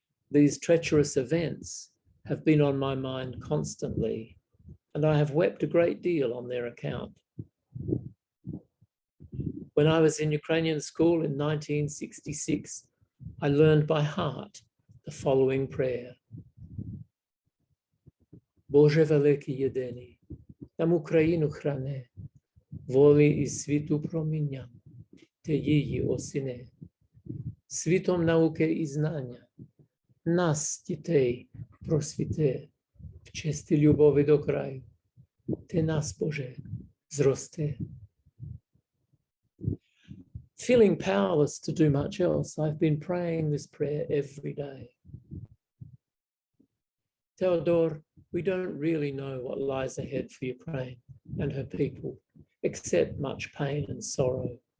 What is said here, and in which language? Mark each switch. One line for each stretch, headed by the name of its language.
English: These treacherous events have been on my mind constantly, and I have wept a great deal on their account. When I was in Ukrainian school in 1966, I learned by heart the following prayer.
Ukrainian: Боже великий єдиний, нам Україну храни, волі і світу промінням, ти її осіни. Світом науки і знання, нас, дітей, просвіти, в честі любові до краю, ти нас, Боже, зрости.
English: Feeling powerless to do much else, I've been praying this prayer every day. Theodore, we don't really know what lies ahead for Ukraine and her people, except much pain and sorrow.